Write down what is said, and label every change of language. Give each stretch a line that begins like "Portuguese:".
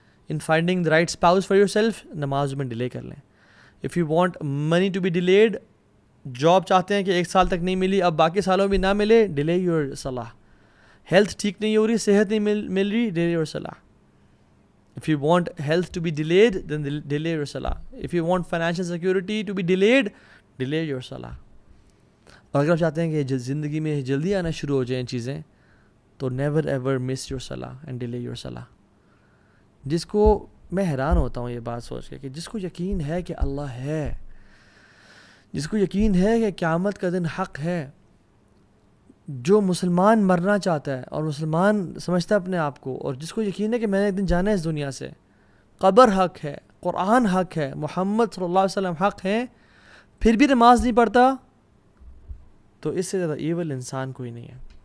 English: in finding the right spouse for yourself,
Urdu: نماز میں delay کر لیں۔
English: if you want money to be delayed,
Urdu: job چاہتے ہیں کہ 1 سال تک نہیں ملی، اب باقی سالوں میں نہ ملے،
English: Delay your صلاح۔
Urdu: ہیلتھ ٹھیک نہیں ہو رہی، صحت نہیں مل رہی، ڈیلے یور صلاح۔
English: If you want health to be delayed, then delay your salah. If you want financial security to be delayed, delay your salah.
Urdu: اور اگر آپ چاہتے ہیں کہ زندگی میں جلدی آنا شروع ہو جائیں چیزیں، تو
English: never ever miss your salah and delay your salah.
Urdu: جس کو میں حیران ہوتا ہوں یہ بات سوچ کے کہ جس کو یقین ہے کہ اللہ ہے، جس کو یقین ہے کہ قیامت کا دن حق ہے، جو مسلمان مرنا چاہتا ہے اور مسلمان سمجھتا ہے اپنے آپ کو، اور جس کو یقین ہے کہ میں نے ایک دن جانا ہے اس دنیا سے، قبر حق ہے، قرآن حق ہے، محمد صلی اللہ علیہ وسلم حق ہے، پھر بھی نماز نہیں پڑھتا، تو اس سے زیادہ ایول انسان کوئی نہیں ہے۔